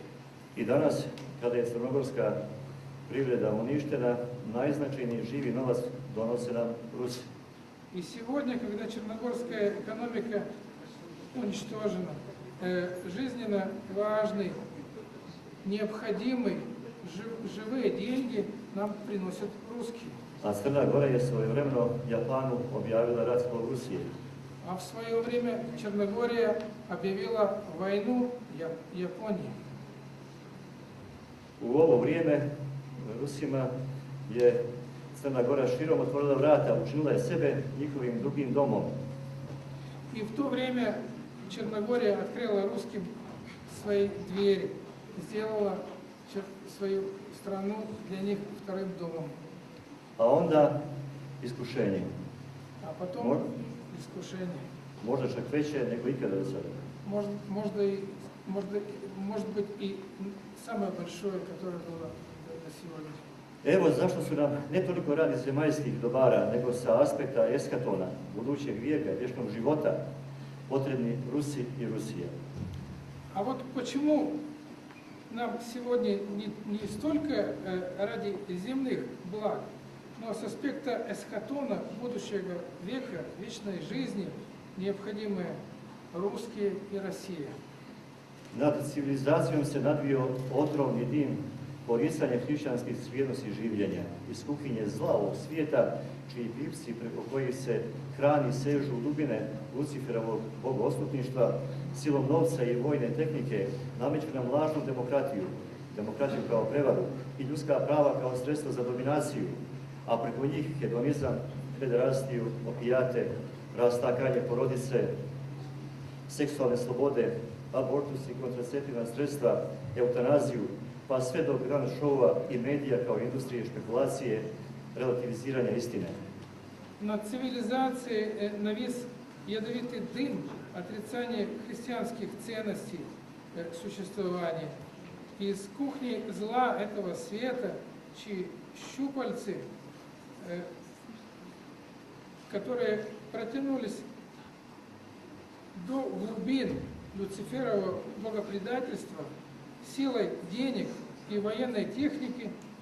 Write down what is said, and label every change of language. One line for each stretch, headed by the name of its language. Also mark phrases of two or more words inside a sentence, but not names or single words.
Serbian: I danas, kada je crnogorska privreda uništena, najznačajniji živi novac donose nam Rusi.
Russian: И сегодня, когда черногорская экономика уничтожена, жизненно важный, необходимый, живые деньги нам приносят русские.
Serbian: A Crna Gora je svojevremeno Japanu objavila rat zbog Rusije.
Russian: А в свое время Черногория объявила войну Японии.
Serbian: U ovo vrijeme Rusima je Crna Gora širom otvorila vrata, učinila je sebe njihovim drugim domom.
Russian: И в то время Черногория открыла русским свои двери, сделала свою страну для них вторым домом.
Serbian: A onda iskušenje.
Russian: А потом искушение.
Serbian: Možda čak veće nego ikada do sada.
Russian: Может быть и самое большое, которое было до сегодня.
Serbian: Evo zašto su nam ne toliko radi zemaljskih dobara, nego sa aspekta eskatona, budućeg vijeka, vječnog života, potrebni Rusi i Rusija.
Russian: А вот почему нам сегодня не столько ради земных благ, но с аспекта эскатона будущего века, вечной жизни, необходимы русские и Россия.
Serbian: Nad civilizacijom se nadvio otrovni dim poricanja hrišćanskih vrijednosti življenja, iz kuhinje zla ovog svijeta, čiji pipci preko kojih se hrani sežu u dubine Luciferovog bogoslužništva, silom novca i vojne tehnike nameću nam lažnu demokratiju kao prevaru i ljudska prava kao sredstvo za dominaciju, a preko njih hedonizam, pederastiju, opijate, rastakanje porodice, seksualne slobode, abortus i kontraceptivna sredstva, eutanaziju, pa sve do
English: grand showa
Serbian: i medija kao industrije špekulacije, relativiziranja istine.
Russian: Над цивилизацией навис ядовитый дым отрицания христианских ценностей существования. Из кухни зла этого света, чьи щупальцы, которые протянулись до глубин Люциферового богопредательства, силой денег и военной техники,